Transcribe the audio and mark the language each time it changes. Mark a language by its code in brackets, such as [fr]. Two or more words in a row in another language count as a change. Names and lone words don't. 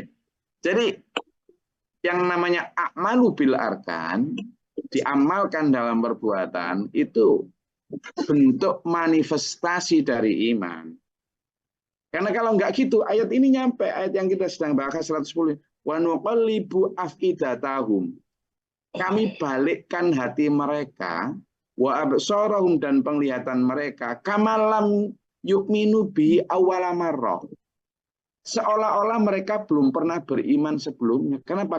[id] Jadi yang namanya [ar] أعمال بالأركان, [id] diamalkan dalam perbuatan, itu bentuk manifestasi dari iman. Karena kalau enggak gitu, ayat ini nyampe, ayat yang kita sedang bahas 110. [ar] و نقلب أفئدتهم. [id] Kami balikkan hati mereka, [ar] و أبصارهم [id] dan penglihatan mereka, [ar] كما لم يؤمنوا به أول مرة. [id] Seolah-olah mereka belum pernah beriman sebelumnya. Kenapa?